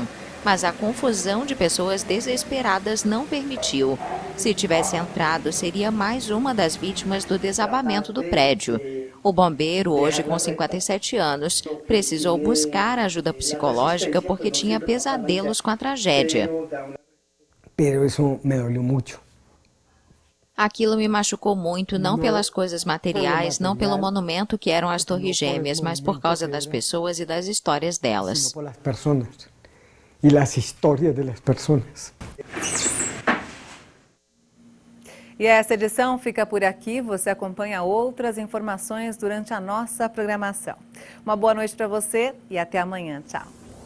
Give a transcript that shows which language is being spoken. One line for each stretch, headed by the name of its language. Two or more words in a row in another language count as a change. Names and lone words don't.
Portuguese: Mas a confusão de pessoas desesperadas não permitiu. Se tivesse entrado, seria mais uma das vítimas do desabamento do prédio. O bombeiro, hoje com 57 anos, precisou buscar ajuda psicológica porque tinha pesadelos com a tragédia.
Spanish: Pero eso me dolió mucho.
Portuguese: Aquilo me machucou muito, não pelas coisas materiais, não pelo monumento que eram as Torres Gêmeas, mas por causa das pessoas e das histórias delas.
Spanish: y las historias de las personas.
Portuguese: E essa edição fica por aqui. Você acompanha outras informações durante a nossa programação. Uma boa noite para você e até amanhã. Tchau.